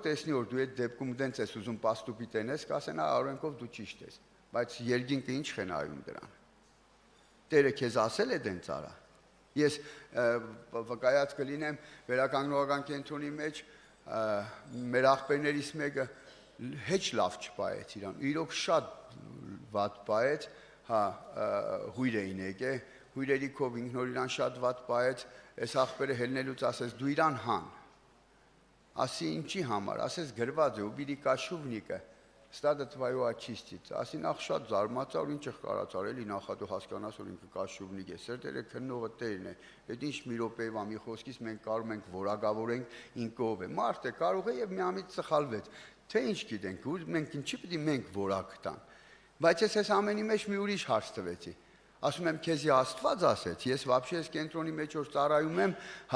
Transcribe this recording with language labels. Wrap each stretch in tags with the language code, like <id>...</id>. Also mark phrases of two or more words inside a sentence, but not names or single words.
<hy>տեսնի, որ դու այդ դեպքում դենց ես ուզում պաստուպի տենես, կասեն, օրենքով դու ճիշտ ես, բայց երկինքը ինչ է նայում դրան։ Տերը քեզ ասել է դենց արա։ Ես վկայած կլինեմ վերականգնողական կենտրոնի մեջ մեր աղբերներից մեկը հեչ լավ չպայեց իրան, իրոք շատ վատ պայեց, հա, հույր էին եկե, հույրերի քով ինքնոր իրան շատ վատ պայեց, այս աղբերը հելնելուց ասես դու իրան հան։ Ասի ինչի համար, ասես գրված է,</hy> <ru>убери кашувника, стадо твое очистится։</ru> <hy>Ասի նախ շատ զարմացա, որ ինչ կարած արել, նախադու հասկանաս, որ ինքը кашувник է, սերտերը քննողը Տերն է։ Այդ ինչ մի րոպեվա մի խոսքից մենք կարող ենք որակավորենք ինքը ով է։ Մարդը կարող է եւ միամիտ սխալվեց։ Թե ինչ գիտենք, մենք ինչի պիտի մենք որակ տան։ Բայց ես ամենի մեջ մի ուրիշ հարց տվեցի։ Ասում եմ քեզի Աստված ասեց, ես вообще այս կենտրոնի մեջ որ ծառայում եմ, հա,</hy>